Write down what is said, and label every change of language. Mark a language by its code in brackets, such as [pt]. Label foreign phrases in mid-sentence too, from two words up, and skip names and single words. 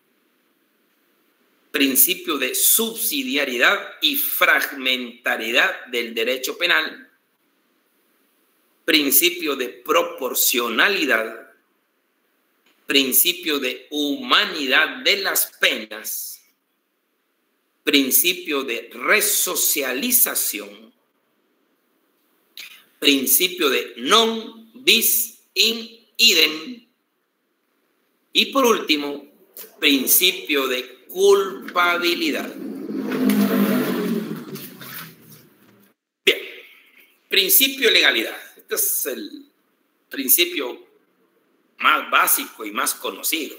[es] principio de subsidiariedad y fragmentariedad del derecho penal, principio de proporcionalidad, principio de humanidad de las penas, principio de resocialización, principio de [la] non bis in idem [es] y por último, principio de culpabilidad. Bien, principio de legalidad. Este es el principio más básico y más conocido.